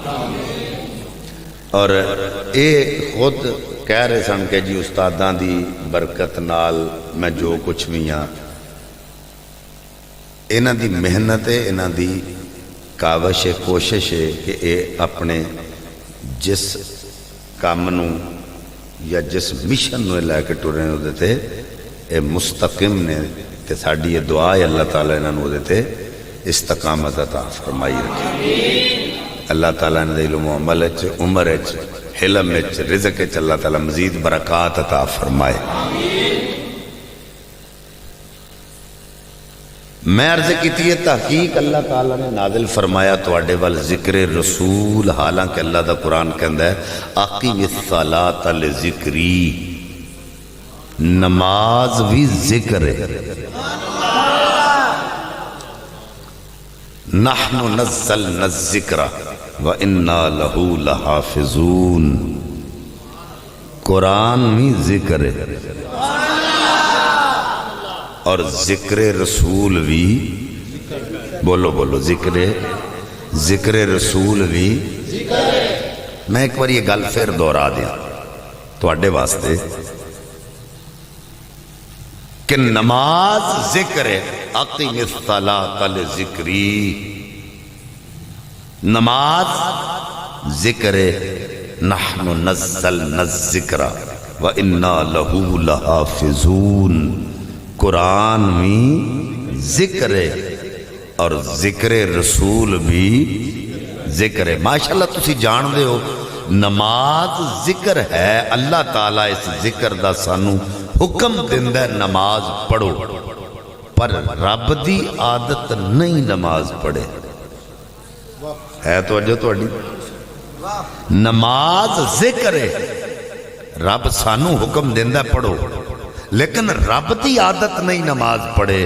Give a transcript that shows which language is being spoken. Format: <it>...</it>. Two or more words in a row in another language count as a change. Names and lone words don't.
<pa>اور اے خود کہہ رہے سن کہ جی استاداں دی برکت نال میں جو کچھ بھی ہاں. انہاں دی محنت ہے انہاں دی کاوش ہے کوشش ہے کہ اے اپنے جس کام نو یا جس مشن نو لے کے ٹرے ہو تے اے مستقیم نے. تے ساڈی یہ دعا ہے اللہ تعالیٰ انہاں نو تے استقامت عطا فرمائی رکھے. اللہ تعالیٰ نے علم و عمل عمر حلم رزق اللہ تعالیٰ مزید برکات عطا فرمائے. میں عرض کیتی ہے تحقیق اللہ تعالیٰ نے نازل فرمایا تواڈے وال ذکر رسول. حالانکہ اللہ دا قرآن کہندا ہے</pa> <ar>اقیم الصلاۃ لذکری.</ar> <ur>نماز بھی ذکر ہے.</ur> <ar>نحن نزلنا الذکر وَإِنَّا لَهُ لَحَافِظُونَ.</ar> <ur>قرآن بھی ذکر ہے اور ذکر رسول بھی بولو بولو ذکر رسول بھی.</ur> <pa>میں ایک بار یہ گل پھر دہرا دیا تواڈے واسطے کہ نماز ذکر ہے.</pa> <ar>اقیم الصلاۃ لذکری.</ar> <ur>نماز ذکر ہے.</ur> <ar>نحن نزلنا الذکر وَإِنَّا لَهُ لَحَافِظُونَ.</ar> <ur>قرآن بھی ذکر ہے اور ذکر رسول بھی ذکر ہے.</ur> <pa>ماشاءاللہ تسی جان دے ہو نماز ذکر ہے. اللہ تعالیٰ اس ذکر دا سانو حکم دیندا ہے نماز پڑھو. پر رب دی عادت نہیں نماز پڑھے. ہے توجہ تہاڈی. نماز ذکر ہے. رب سانو حکم دیندا ہے پڑھو لیکن رب دی عادت نہیں نماز پڑھے.</pa>